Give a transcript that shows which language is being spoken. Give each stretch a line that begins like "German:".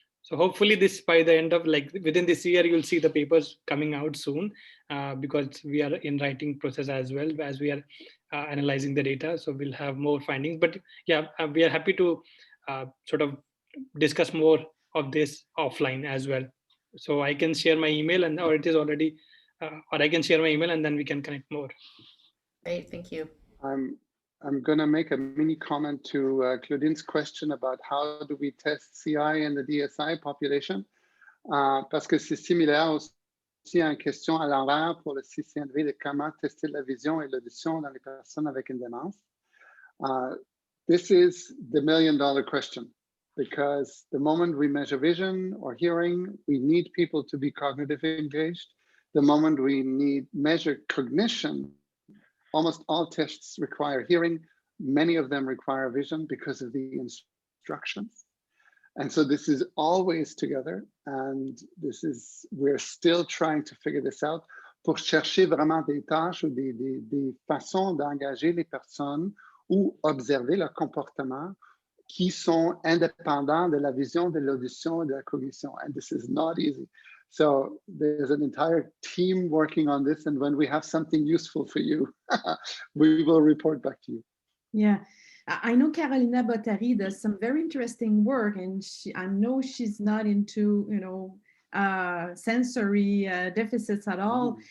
English: So hopefully this, by the end of within this year, you'll see the papers coming out soon, because we are in writing process as well as we are analyzing the data. So we'll have more findings, but yeah, we are happy to sort of discuss more of this offline as well. So I can share my email, or it is already, or I can share my email and then we can connect more. Great, thank you. I'm going to make a mini comment to Claudine's question about how do we test CI in the DSI population,
French: parce que c'est similaire aussi à une question à l'envers pour le CCNV de comment tester la vision et l'audition dans les personnes avec une démence.
English: This is the million-dollar question, because the moment we measure vision or hearing, we need people to be cognitively engaged. The moment we measure cognition, almost all tests require hearing. Many of them require vision because of the instructions. And so this is always together. And we're still trying to figure this out
French: pour chercher vraiment des tâches ou des façons d'engager les personnes ou observer leur comportement qui sont indépendants de la vision, de l'audition, de la cognition.
English: And this is not easy. So there's an entire team working on this. And when we have something useful for you, we will report back to you. Yeah, I know Carolina Bottari does some very interesting work, and I know she's not into, sensory deficits at all.